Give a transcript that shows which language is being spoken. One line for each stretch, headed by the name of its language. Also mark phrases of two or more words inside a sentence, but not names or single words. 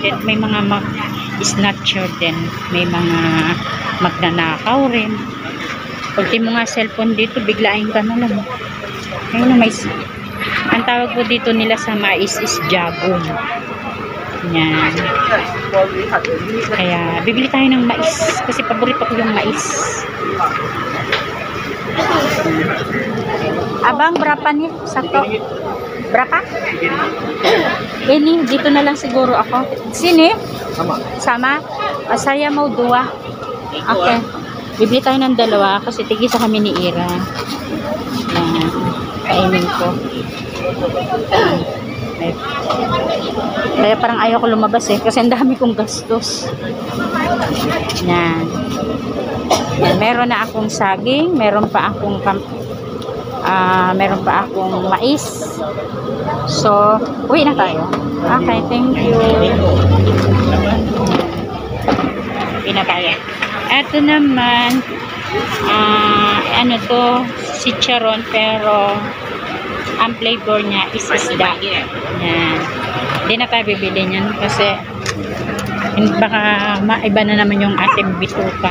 Filipino: May mga snatcher din. May mga magnanakaw rin. Ultimo nga cellphone dito, biglain ka na lang. Ayun na, may ang tawag po dito nila sa mais is jagong. Yan. Kaya, bibili tayo ng mais. Kasi paborito ko yung mais.
Indonesian: Abang, berapa nih? Satu? Berapa? Ini,
Filipino: dito na lang siguro ako.
Indonesian: Sini? Sama? Saya mau 2. Okay.
Filipino: Bibili tayo ng 2 kasi tigisa kami ni Ira. Yan. Kainin ko. Kaya parang ayaw ko lumabas kasi ang dami kong gastos. Yan. Yan. Meron na akong saging, meron pa akong mais. So, uwi na tayo.
English: Okay, thank you.
Filipino: Uwi na tayo. Ito naman ano to, chicharon, pero ang flavor niya is isda. Yan. Hindi na tayo bibili niyan kasi baka maiba na naman yung ating bituka.